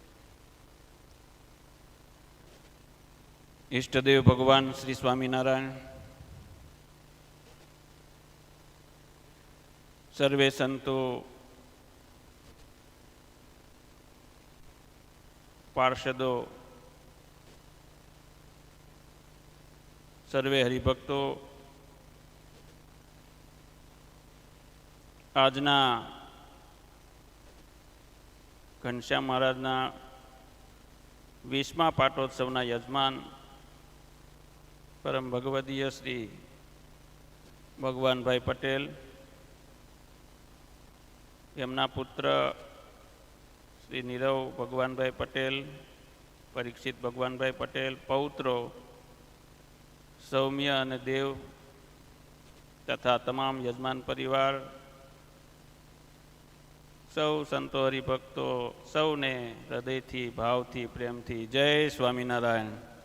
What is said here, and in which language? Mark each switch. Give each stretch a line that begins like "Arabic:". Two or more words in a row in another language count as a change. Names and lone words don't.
Gujarati: ઇષ્ટદેવ ભગવાન શ્રી સ્વામીનારાયણ સર્વે સંતો પાર્ષદો સર્વે હરિભક્તો આજના ઘનશ્યામ મહારાજના 20મા પાટોત્સવના યજમાન પરમ ભગવદીય શ્રી ભગવાનભાઈ પટેલ, એમના પુત્ર શ્રી નીરવ ભગવાનભાઈ પટેલ, પરીક્ષિત ભગવાનભાઈ પટેલ, પૌત્રો સૌમ્ય અને દેવ તથા તમામ યજમાન પરિવાર, સૌ સંતો હરિભક્તો, સૌને હૃદયથી, ભાવથી, પ્રેમથી જય સ્વામિનારાયણ.